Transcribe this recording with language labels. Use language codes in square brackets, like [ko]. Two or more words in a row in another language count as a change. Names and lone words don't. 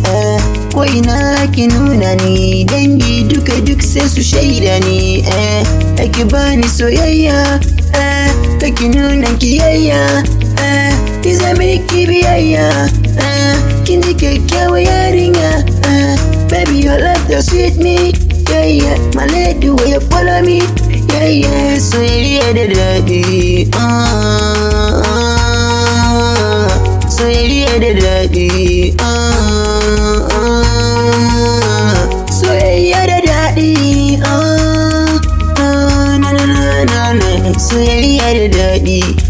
[ha] Ko ina ki nuna ni, dangi duka duk sai su shaida ni. Ki bani soyayya, ki nuna kiyayya. Ki zama ki biyayya, kin ji kyakkyawa yarinya. [en] Baby your love that sweet me, yeah, my lady will you follow me, yeah, [ha] soyayya da daɗi. Soyayya da daɗi. Soyayya da daɗi. Soyayya da daɗi.